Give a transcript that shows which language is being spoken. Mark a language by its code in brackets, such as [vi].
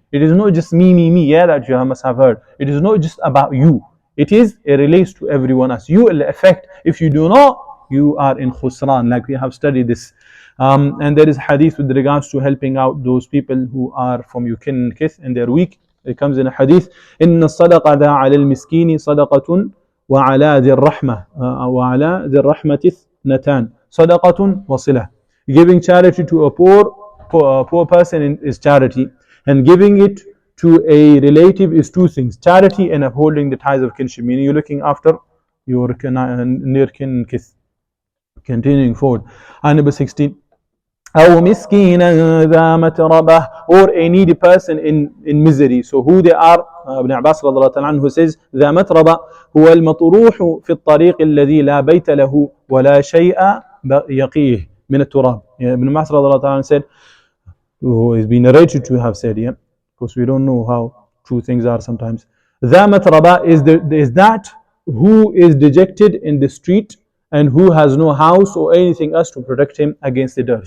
[en] It is not just me, yeah, that you must have heard. It is not just about you. It relates to everyone else. You will affect. If you do not, you are in khusran, like we have studied this. And there is hadith with regards to helping out those people who are from your kin and kith and they're weak. It comes in a hadith, [ar] إن الصدقة على المسكين صدقة وعلى ذي الرحمة وعلى ذي الرحمة اثنتان صدقة وصلة. [en] Giving charity to a poor person is charity, and giving it to a relative is two things: charity and upholding the ties of kinship, meaning you're looking after your near kin and kith. Continuing forward, and number 16, [ar] أو مسكينا ذا متربة, [en] or a needy person in misery. So who they are? [ar] Ibn Abbas رضي الله عنه [en] who says [ar] ذا متربة هو المطروح في الطريق الذي لا بيت له ولا شيء يقيه من التراب. [en] Ibn Abbas [ar] رضي الله عنه [en] said, who has been narrated to have said, yeah, because we don't know how true things are sometimes. [ar] ذا متربة [en] is that who is dejected in the street and who has no house or anything else to protect him against the dirt.